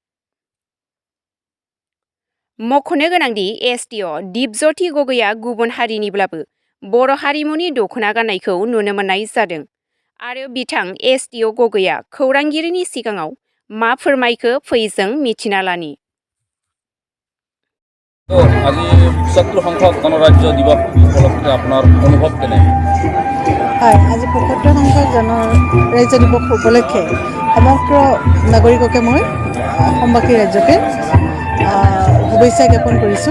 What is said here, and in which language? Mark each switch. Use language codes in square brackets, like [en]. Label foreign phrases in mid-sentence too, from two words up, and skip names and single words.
[brx] मख'नो गोनांदि एसडिअ दिपज्योति गगैया गुबुन हारिनिब्लाबो बर' हारिमुनि दख'ना गाननायखौ नुनो मोननाय जादों आरो बिथां एसडिअ गगैया खौरांगिरिनि सिगाङाव मा फोरमायखो फै जों मिथिना लानि। [as] আজি ৭৫ সংখ্যক গণৰাজ্য দিৱস উপলক্ষে আপোনাৰ অনুভৱ কেনে? হয়, আজি ৭৫ সংখ্যক গণৰাজ্য দিৱস উপলক্ষে সমগ্ৰ নাগৰিককে মই অসমবাসী ৰাজ্যকে শুভেচ্ছা জ্ঞাপন কৰিছোঁ।